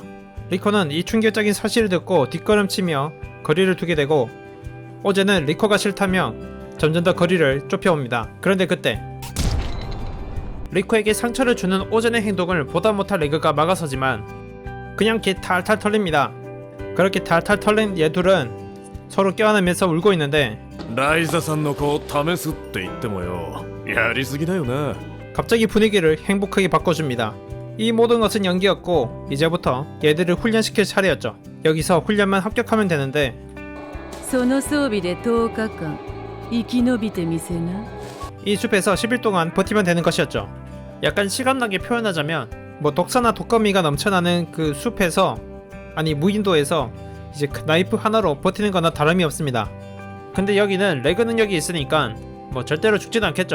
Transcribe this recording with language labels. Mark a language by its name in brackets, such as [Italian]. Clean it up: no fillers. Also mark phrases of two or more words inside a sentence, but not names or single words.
[Korean] 리코는 이 충격적인 사실을 듣고 뒷걸음치며 거리를 두게 되고 오제는 리코가 싫다며 점점 더 거리를 좁혀옵니다. 그런데 그때 리코에게 상처를 주는 오젠의 행동을 보다 못할 레그가 막아서지만 그냥 개 탈탈 털립니다. 그렇게 탈탈 털린 얘둘은 서로 껴안으면서 울고 있는데 [Japanese] ライザさんの子を試すって言ってもよ、やりすぎだよな。 [Korean] 갑자기 분위기를 행복하게 바꿔줍니다. 이 모든 것은 연기였고 이제부터 얘들을 훈련시킬 차례였죠. 여기서 훈련만 합격하면 되는데 [Japanese] その装備で10日間生き延びてみせな。 [Korean] 이 숲에서 10일 동안 버티면 되는 것이었죠. 약간 실감나게 표현하자면 뭐 독사나 독거미가 넘쳐나는 그 숲에서 아니 무인도에서 이제 그 나이프 하나로 버티는 거나 다름이 없습니다. 근데 여기는 레그 능력이 있으니까 뭐 절대로 죽지는 않겠죠.